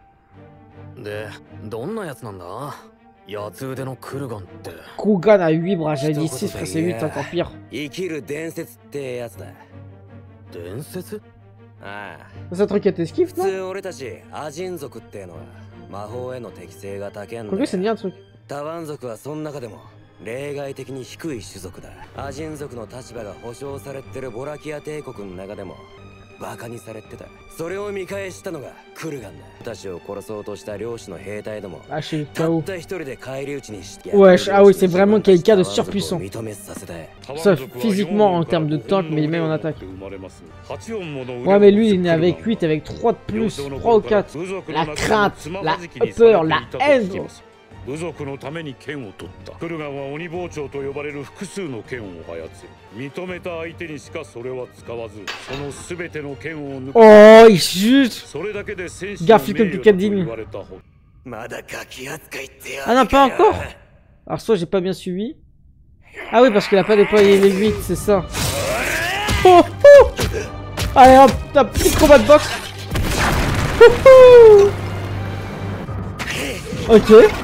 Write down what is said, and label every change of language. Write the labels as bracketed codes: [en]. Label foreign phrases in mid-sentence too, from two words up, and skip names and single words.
[fr] Kugan a 8 bras, j'avais dit 6, frère, c'est 8, encore pire. C'est un truc à t'esquive, non? Quoique, c'est bien un truc. [ja] 例外的に低い種族だ。アジン族の立場が保障されてるボラキア帝国の中でもバカにされてた。それを見返したのがクルガンだ。私を殺そうとした領主の兵隊ども。たった一人で返り討ちにして。 [fr] Wesh, ah oui, c'est vraiment quelqu'un de surpuissant. Sauf physiquement en termes de tank, mais même en attaque. Ouais, mais lui, il est né avec 8, avec 3 de plus, 3 ou 4. La crainte, la peur, la haine. [ja] 部族のために剣を取った。クルガンは鬼包丁と呼ばれる複数の剣を操り、認めた相手にしかそれは使わず、そのすべての剣を抜く。 [fr] Oh, il chute. [ja] それだけで戦士の [fr] Garfield comme Picadine. Ah non, pas encore. Alors soit j'ai pas bien suivi. Ah oui, parce qu'il a pas déployé les 8, c'est ça. Oh, oh. Allez hop, t'as petit combat de boxe. Ok.